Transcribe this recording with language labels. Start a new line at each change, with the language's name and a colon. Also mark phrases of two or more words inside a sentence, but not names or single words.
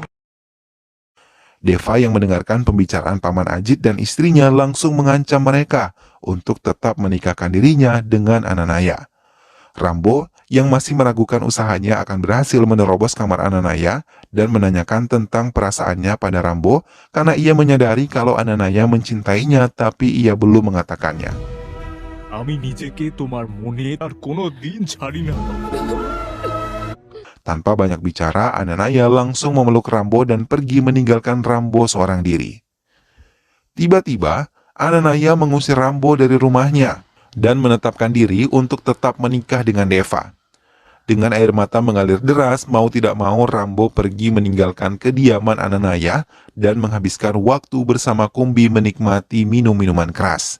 Indonesian: Deva yang mendengarkan pembicaraan Paman Ajit dan istrinya langsung mengancam mereka untuk tetap menikahkan dirinya dengan Ananaya. Rambo yang masih meragukan usahanya akan berhasil menerobos kamar Ananaya dan menanyakan tentang perasaannya pada Rambo karena ia menyadari kalau Ananaya mencintainya tapi ia belum mengatakannya.
Bangla: আমি নিজেকে তোমার মনে আর কোনোদিন ছাড়ি না।
Indonesian: Tanpa banyak bicara, Ananaya langsung memeluk Rambo dan pergi meninggalkan Rambo seorang diri. Tiba-tiba, Ananaya mengusir Rambo dari rumahnya dan menetapkan diri untuk tetap menikah dengan Deva. Dengan air mata mengalir deras, mau tidak mau Rambo pergi meninggalkan kediaman Ananaya dan menghabiskan waktu bersama Kumbi menikmati minum-minuman keras.